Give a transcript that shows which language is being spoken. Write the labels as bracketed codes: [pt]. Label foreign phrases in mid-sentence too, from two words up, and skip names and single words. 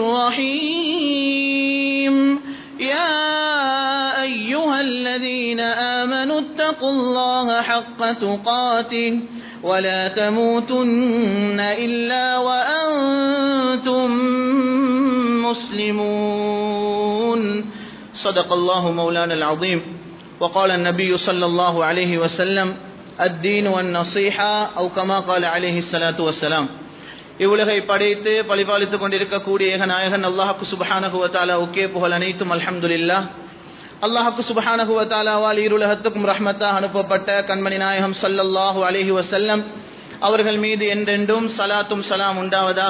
[ar] الرحيم يا أيها الذين آمنوا اتقوا الله حق تقاته ولا تموتن إلا وأنتم مسلمون صدق الله مولانا العظيم وقال النبي صلى الله عليه وسلم الدين والنصيحة أو كما قال عليه الصلاة والسلام [ta] இவ்வுலகை படைத்து பழிபாலித்துக் கொண்டிருக்கக்கூடிய ஏகநாயகன் அல்லாஹ்வுக்கு [ar] سبحانه وتعالى [ta] புகழ் அனைத்தும் [ar] அல்ஹம்துலில்லாஹ். [ta] அல்லாஹ்வுக்கு [ar] سبحانه وتعالى [ta] ஈருலகத்துக்கும் ரஹ்மத்தாக அனுப்பப்பட்ட கண்மணி நாயகம் [ar] صلى الله عليه وسلم [ta] அவர்கள் மீது என்றென்றும் [ar] الصلاة والسلام [ta] உண்டாவதாக.